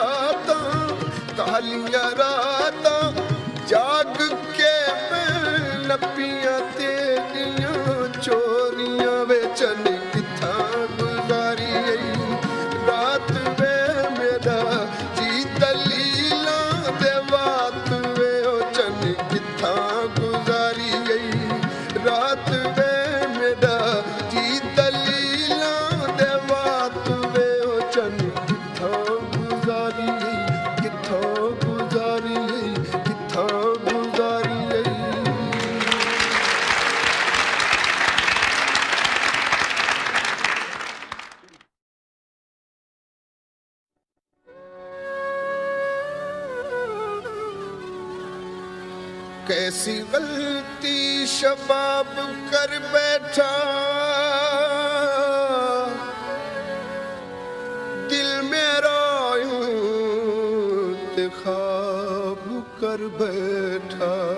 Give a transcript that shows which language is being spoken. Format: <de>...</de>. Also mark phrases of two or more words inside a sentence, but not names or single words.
<pa>ਰਾਤਾਂ ਜਾਗ ਕੇ ਨਪੀਆਂ ਤੇਰੀਆਂ ਚੋਰੀਆਂ ਵੇ ਚੱਲੇ ਕਿੱਥਾਂ ਗੁਜ਼ਾਰੀ ਰਾਤ ਵੇ ਮੇਰਾ ਜੀ ਦਲੀਲਾਂ ਦੇ ਵਾਤ ਵੇ ਓ ਚੱਲੇ ਕਿੱਥਾਂ ਗੁਜ਼ਾਰੀ ਰਾਤ ਵੇ ਮੇਰਾ ਜੀ ਦਲੀਲਾਂ ਦੇ ਵਾਤ ਵੇ ਓ ਚੱਲੇ ਕਿੱਥਾਂ ਗੁਜ਼ਾਰੀ ਕਿੱਥਾਂ ਗੁਜ਼ਾਰੀ ਕਿੱਥਾਂ ਗੁਜ਼ਾਰੀ</pa> <hi>कैसी गलती शबाब कर बैठा दिल मेरा इंतखाब कर बैठा</hi>